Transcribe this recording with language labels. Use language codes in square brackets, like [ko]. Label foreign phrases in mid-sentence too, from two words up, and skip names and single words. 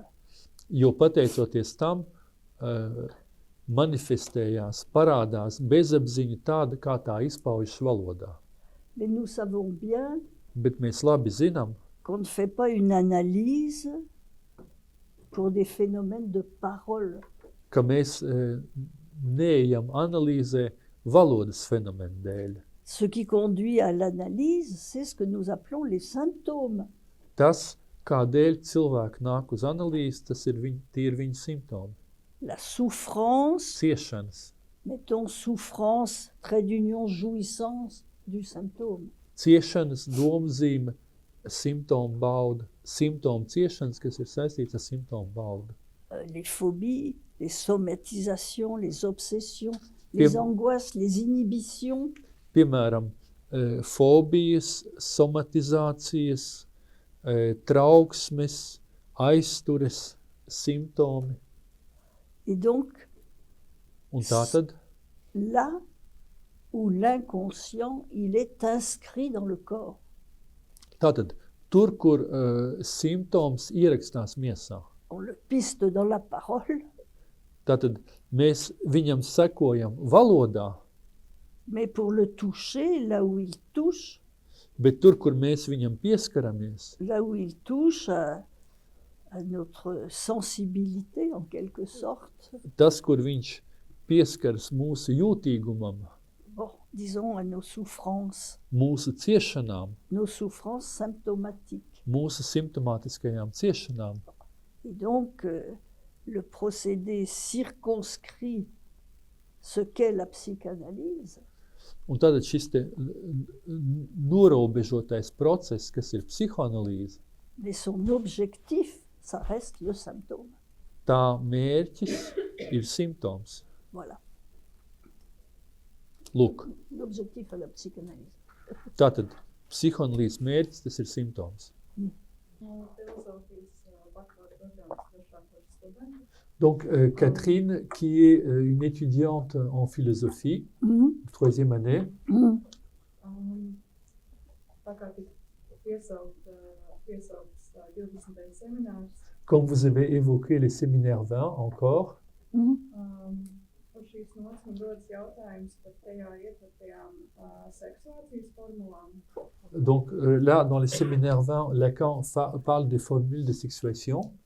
[lv] Jo pateicoties tam, manifestējās, parādās bezapziņa tāda, kā tā izpaužas valodā. [fr] Mais nous savons bien [lv] Bet mēs labi zinām, [fr] qu'on ne fait pas une analyse pour des phénomènes de parole. [lv] ka mēs neejam analīzē valodas fenomenu dēļ. [fr] Ce qui conduit à l'analyse, c'est ce que nous appelons les symptômes. [lv] Tas, kādēļ cilvēki nāk uz analīzi, tas ir tie ir viņa simptomi. [fr] La souffrance, [lv] Ciešanas. [fr] mettons souffrance, trait d'union, jouissance du symptôme. [lv] Ciešanas domzīme, simptomu bauda. Simptomu ciešanas, kas ir saistīts ar simptomu baudu. [fr] Les phobies, les somatisations, les obsessions, les angoisses, les inhibitions, [lv] Piemēram, fobijas, somatizācijas, trauksmes, aiztures, simptomi. [fr] et donc [lv] Un tātad, [fr] là où l'inconscient, il est inscrit dans le corps. [lv] Tātad, tur, kur simptoms ierakstās miesā, [fr] On le piste dans la parole, [lv] tātad mēs viņam sekojam valodā, [fr] mais pour le toucher, là où il touche, [lv] bet tur, kur mēs viņam pieskaramies, [fr] là où il touche à notre sensibilité en quelque sorte, [lv] tas, kur viņš pieskaras mūsu jūtīgumam, [fr] bon, disons à nos souffrances symptomatiques. [lv] Mūsu simptomātiskajām ciešanām. [fr] Et donc, le procédé circonscrit ce qu'est la psychanalyse. [lv] Un tātad šis te norobežotais process, kas ir psihoanalīze, [fr] Mais son objectif, ça reste le symptôme. [lv] tā mērķis ir simptoms. [fr] Voilà, [lv] Lūk, [fr] l'objectif à la psychanalyse. [lv] tātad psihoanalīzes mērķis, tas ir simptoms. [fr] Donc, Catherine, qui est une étudiante en philosophie, troisième année, comme vous avez évoqué les séminaires 20 encore, donc là, dans les séminaires 20, Lacan parle des formules de sexuation.